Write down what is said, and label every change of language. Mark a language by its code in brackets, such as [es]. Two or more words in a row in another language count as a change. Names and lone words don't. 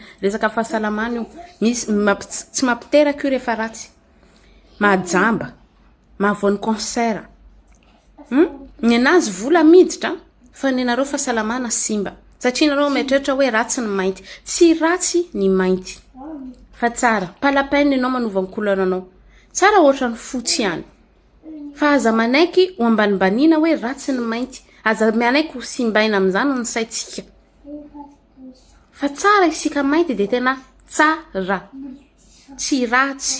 [mg] Resaka fahasalamana io. Misy tsy mampiteraka io rehefa ratsy. Mahajamba, mahavoan'ny concert. Ny anazy vola miditra fa ny anareo fahasalamana simba. Satria nareo mieritreritra hoe ratsy ny mainty. Tsy ratsy ny mainty. Fa tsara, [fr] pas la peine [mg] enao manova ny couleur anao. Tsara ohatra ny fotsy ihany. Fa aza manaiky ho ambanibanina hoe ratsy ny mainty. Aza manaiky ho simbaina amin'izany ny saitsika. Fa tsara isika mainty de tena tsara. Tsy ratsy.